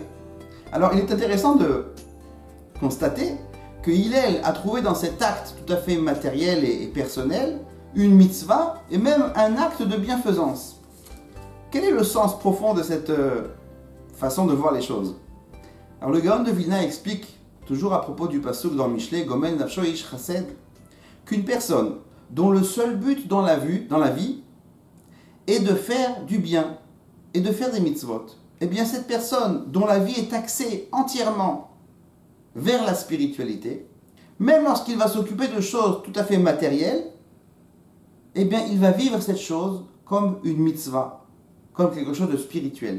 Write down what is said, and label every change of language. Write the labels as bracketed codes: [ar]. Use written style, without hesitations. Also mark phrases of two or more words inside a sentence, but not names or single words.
[fr] Alors, il est intéressant de constater que Hillel a trouvé dans cet acte tout à fait matériel et personnel une mitzvah et même un acte de bienfaisance. Quel est le sens profond de cette façon de voir les choses? Alors le Gaon de Vilna explique, toujours à propos du pasuk dans Mishlé, [he] גומל נפשו איש חסד, [fr] qu'une personne dont le seul but dans la vie est de faire du bien et de faire des mitzvot, eh bien cette personne dont la vie est axée entièrement vers la spiritualité, même lorsqu'il va s'occuper de choses tout à fait matérielles, eh bien il va vivre cette chose comme une mitzvah, comme quelque chose de spirituel.